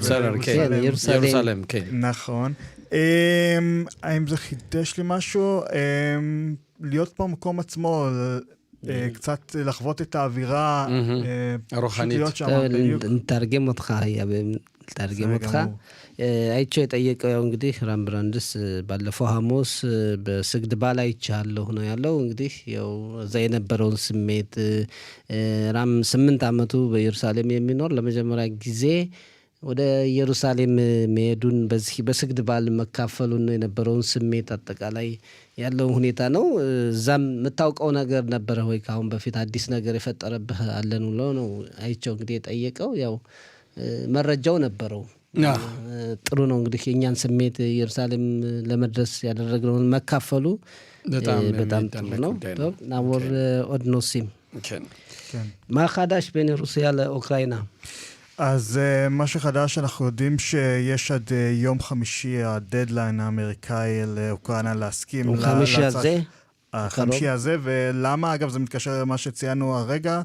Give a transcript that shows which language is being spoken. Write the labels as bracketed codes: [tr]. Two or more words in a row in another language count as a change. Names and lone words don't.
[he] כן, ירוסלם, כן. נכון. האם זה חידש לי משהו? להיות פה במקום עצמו, קצת לחוות את האווירה הרוחנית. נתרגם אותך, נתרגם אותך. [am] አይቼው የጠየቀው ያው እንግዲህ ራም ብራንድስ ባለፈው ሐሙስ በስግድ በዓል አይቻለሁ ነው ያለው። እንግዲህ ያው እዛ የነበረውን ስሜት ራም 8 ዓመቱ በኢየሩሳሌም የሚኖር ለመጀመሪያ ጊዜ ወደ ኢየሩሳሌም መሄዱን በዚህ በስግድ በዓል መካፈሉን የነበረውን ስሜት አጠቃላይ ያለው ሁኔታ ነው። እዛም የምታውቀው ነገር ነበረ ወይ ካሁን በፊት አዲስ ነገር የፈጠረብህ አለን ነው አይቼው እንግዲህ የጠየቀው። ያው መረጃው ነበረው። ጥሩ ነው እንግዲህ የኛን ስሜት ኢየሩሳሌም ለመድረስ ያደረግነውን መካፈሉ በጣም ጥሩ ነው። ናወር ኦድኖሲም [he] מה חדש בין רוסיה לאוקראינה? אז מה שחדש, אנחנו יודעים שיש עד יום חמישי הדדליין האמריקאי לאוקראינה להסכים חמישי הזה? החמישי הזה, ולמה אגב זה מתקשר למה שציינו הרגע?